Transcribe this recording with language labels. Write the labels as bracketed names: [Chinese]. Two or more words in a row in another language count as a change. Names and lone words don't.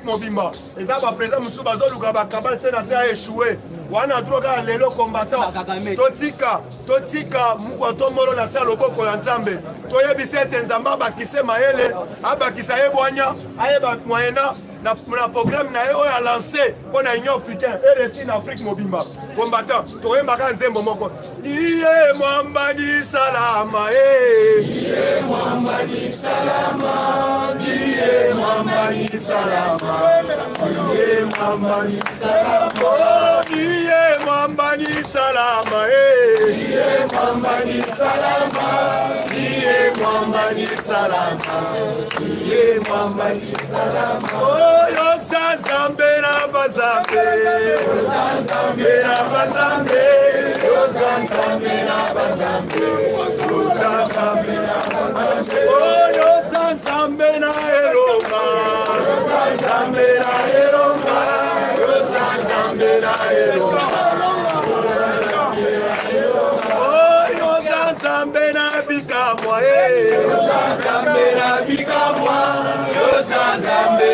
[Lingala] mobimba eza baprésident mosusu bazoluka bakabale se na se [French] a échoué [Lingala] wana droit kaka lelo combattant totika mukwato molo na se ya loboko ya nzambe toyebisa ete nzambe abakise mayele abakisa ye bwanya ayeba moyena na programme na ye oyo alancé mpo na union africaine RSI na Afrique mobimba combattant toyembaka nzembo moko iye mwambani salama iye mwambani salama iye mwambani salama iye mwambani salama iye mwambani salama iye mwambani salama iye mwambani salama iye mwambani salama yo sanzambe na bazambe yo sanzambe na bazambe yo sanzambe na bazambe yo sanzambe na bazambe yo sanzambe na elonga yo sanzambe na elonga yo sanzambe na elonga yo sanzambe na bikamwa yo sanzambe na bikamwa yo sanzambe